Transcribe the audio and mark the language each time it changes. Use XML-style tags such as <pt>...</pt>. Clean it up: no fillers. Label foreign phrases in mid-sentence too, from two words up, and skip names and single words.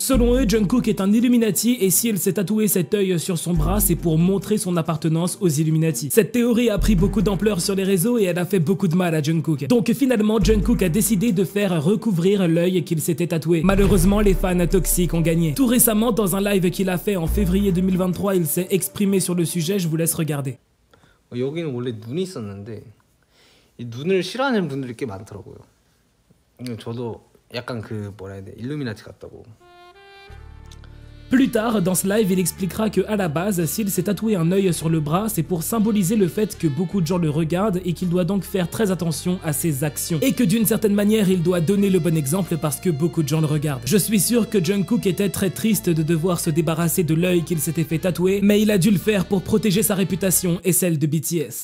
<fr>Selon eux, Jungkook est un Illuminati et si il s'est tatoué cet œil sur son bras, c'est pour montrer son appartenance aux Illuminati. Cette théorie a pris beaucoup d'ampleur sur les réseaux et elle a fait beaucoup de mal à Jungkook. Donc finalement, Jungkook a décidé de faire recouvrir l'œil qu'il s'était tatoué. Malheureusement, les fans toxiques ont gagné. Tout récemment, dans un live qu'il a fait en février 2023, il s'est exprimé sur le sujet, je vous laisse regarder.</fr> <ko>여기는 원래 눈이 있었는데 이 눈을 싫어하는 분들이 꽤 많더라고요. 저도 약간 그 뭐라 해야 돼, 일루미나티 같다고.</ko> <fr>Plus tard, dans ce live, il expliquera que à la base, s'il s'est tatoué un œil sur le bras, c'est pour symboliser le fait que beaucoup de gens le regardent et qu'il doit donc faire très attention à ses actions. Et que d'une certaine manière, il doit donner le bon exemple parce que beaucoup de gens le regardent. Je suis sûr que Jungkook était très triste de devoir se débarrasser de l'œil qu'il s'était fait tatouer, mais il a dû le faire pour protéger sa réputation et celle de BTS.</fr>